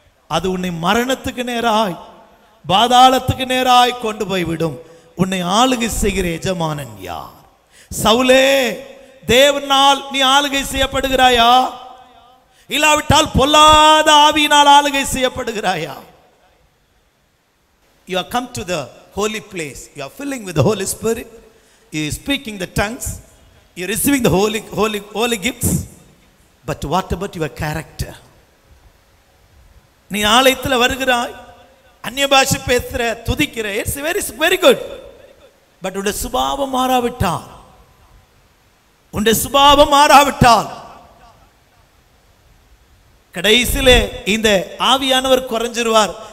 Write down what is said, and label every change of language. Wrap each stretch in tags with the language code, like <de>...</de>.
<ta>அது உன்னை மரணத்துக்கு நேராய், பாதாளத்துக்கு நேராய் கொண்டு போய்விடும். உன்னை ஆளுகை செய்கிற எஜமானன் யார்? சவுலே, தேவனால் நீ ஆளுகை செய்யப்படுகிறாயா? இல்லாவிட்டால் பொல்லாத ஆவியினால் ஆளுகை செய்யப்படுகிறாயா?</ta> <en>You have come to the holy place. You are filling with the Holy Spirit. You are speaking the tongues. You are receiving the holy gifts. But what about your character?</en> <ta>நீ ஆலயத்தில் வருகிறாய், அந்நிய பாஷை பேசுற, துதிக்கிற,</ta> <en>It's very good.</en> <ta>பட் உன்னுடைய சுபாவம் மாறாவிட்டால், உன்னுடைய சுபாவம் மாறாவிட்டால் கடைசியிலே இந்த ஆவியானவர் குறைஞ்சிருவார்.</ta>